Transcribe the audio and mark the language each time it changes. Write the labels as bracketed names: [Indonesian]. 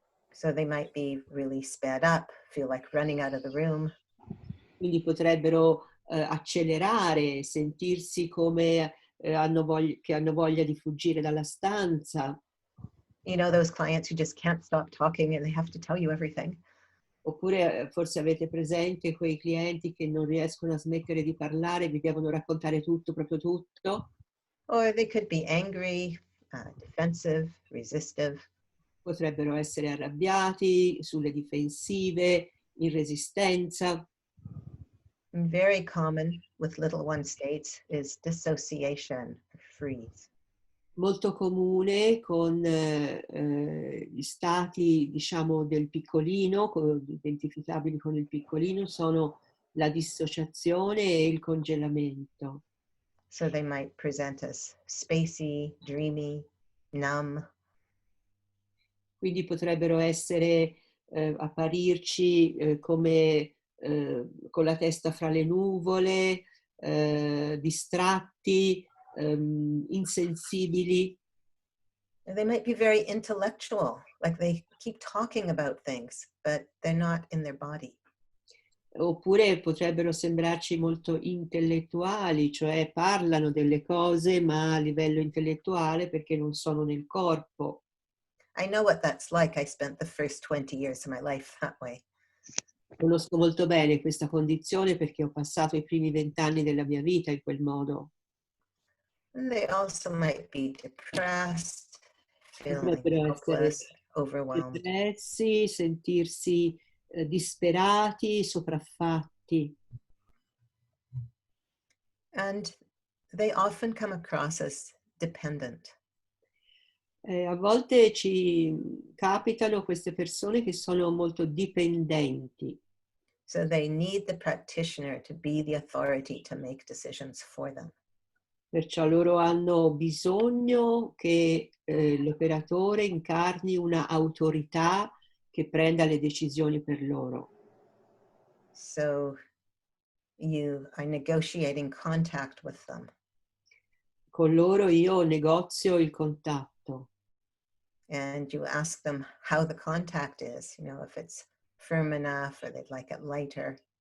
[English] So they might be really sped up, feel like running out of the room. [Italian] Quindi potrebbero accelerare, sentirsi come che hanno voglia di fuggire dalla stanza. [English] You know, those clients who just can't stop talking and they have to tell you everything. [Italian] Oppure forse avete presente quei clienti che non riescono a smettere di parlare, vi devono raccontare tutto, proprio tutto. [English] Or they could be angry, defensive, resistive. [Italian] Potrebbero essere arrabbiati, sulle difensive, in resistenza. [English] Very common with little one states is dissociation, or freeze. [Italian] Molto comune con gli stati, diciamo, del piccolino, identificabili con il piccolino, sono la dissociazione e il congelamento. [English] So they might present as spacey, dreamy, numb. [Italian] Quindi potrebbero essere, apparirci come con la testa fra le nuvole, distratti, insensibili. [English] And they might be very intellectual, like they keep talking about things, but they're not in their body. [Italian] Oppure potrebbero sembrarci molto intellettuali, cioè parlano delle cose ma a livello intellettuale perché non sono nel corpo. [English] I know what that's like. I spent the first 20 years of my life that way. [Italian] Conosco molto bene questa condizione perché ho passato i primi 20 anni della mia vita in quel modo. [English] And they also might be depressed, feeling [Italian] Potrebbero essere [English] hopeless, overwhelmed. [Italian] depressi, sentirsi disperati, sopraffatti. [English] And they often come across as dependent. [Italian] A volte ci capitano queste persone che sono molto dipendenti. [English] So they need the practitioner to be the authority to make decisions for them. [Italian] Perciò loro hanno bisogno che l'operatore incarni una autorità che prenda le decisioni per loro. [English] So you are negotiating contact with them. [Italian] Con loro io negozio il contatto [English] And you ask them how the contact is, you know, if it's firm enough or they'd like it lighter.